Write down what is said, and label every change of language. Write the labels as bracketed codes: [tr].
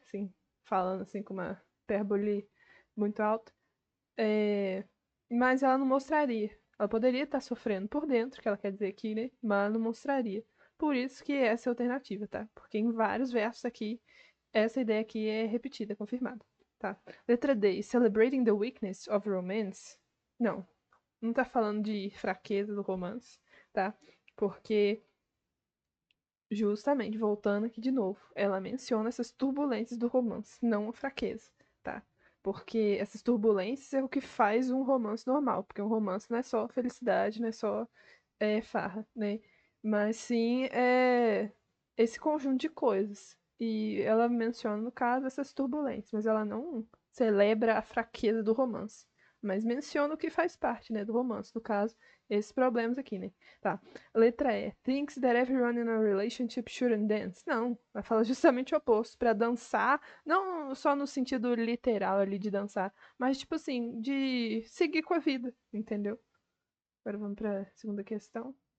[pt] Assim, falando assim com uma hipérbole muito alta. É, mas ela não mostraria. Ela poderia estar sofrendo por dentro, que ela quer dizer aqui, né? Mas ela não mostraria. Por isso que essa é a alternativa, tá? Porque em vários versos aqui, essa ideia aqui é repetida, confirmada, tá? Letra D. [en] Celebrating the weakness of romance. [pt] Não, não tá falando de fraqueza do romance, tá? Porque, justamente, voltando aqui de novo, ela menciona essas turbulências do romance, não a fraqueza, tá? Porque essas turbulências é o que faz um romance normal, porque um romance não é só felicidade, não é só farra, né? Mas sim esse conjunto de coisas. E ela menciona, no caso, essas turbulências, mas ela não celebra a fraqueza do romance. Mas menciona o que faz parte, né, do romance, no caso, esses problemas aqui, né? Tá. Letra E. [en] Thinks that everyone in a relationship shouldn't dance. [pt] Não, vai falar justamente o oposto. Pra dançar, não só no sentido literal ali de dançar, mas tipo assim, de seguir com a vida, entendeu? Agora vamos pra segunda questão.